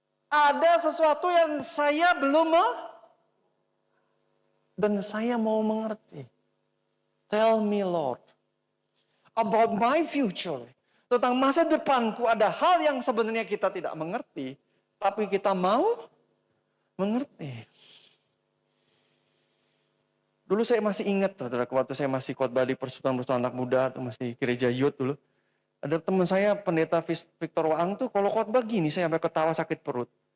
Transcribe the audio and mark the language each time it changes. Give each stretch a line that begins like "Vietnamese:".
Indonesian: Ada sesuatu yang saya belum dan saya mau mengerti.
English: Tell me Lord, about my future.
Indonesian: Tentang masa depanku ada hal yang sebenarnya kita tidak mengerti. Tapi kita mau mengerti. Dulu saya masih ingat, saudara, waktu saya masih khotbah di persekutuan anak muda, atau masih gereja youth dulu. Ada teman saya, pendeta Victor Waang tuh, kalau khotbah gini, saya sampai ketawa sakit perut.